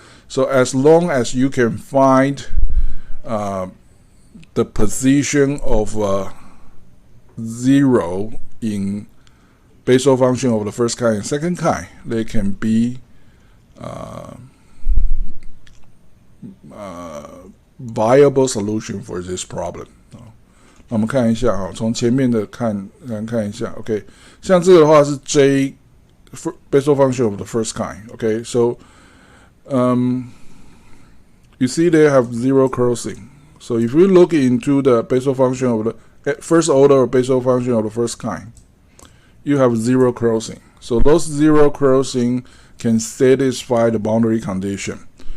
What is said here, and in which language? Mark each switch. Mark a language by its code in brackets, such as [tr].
[en] So as long as you can find the position of 0 in Bessel function of the first kind and second kind, they can be viable solution for this problem. [zh] 那我们看一下啊，从前面的看一下 ，OK， 像这个的话是 [en] J Bessel function of the first kind. Okay, so you see they have zero crossing. So if we look into the Bessel function of the first order Bessel function of the first kind, you have zero crossing. So those zero crossing can satisfy the boundary condition.